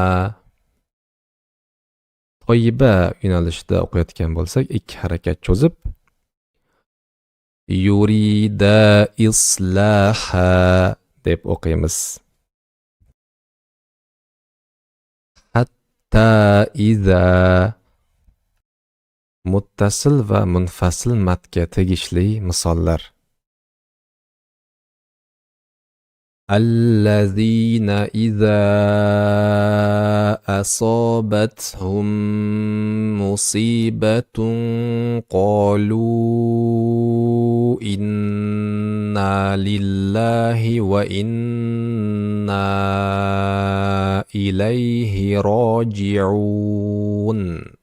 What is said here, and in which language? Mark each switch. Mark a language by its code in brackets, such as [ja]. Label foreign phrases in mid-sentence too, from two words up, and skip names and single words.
[uz] Toyiba yo'nalishida o'qiyotgan bo'lsak 2 harakat cho'zib, [ar] يريد إصلاحا [uz] deb o'qiymiz. [ar] حتى إذا. [uz] Muttasil va munfasil matga tegishli misollar. [ar] الذين إذا أصابتهم مصيبة قالوا إنا لله وإنا إليه راجعون.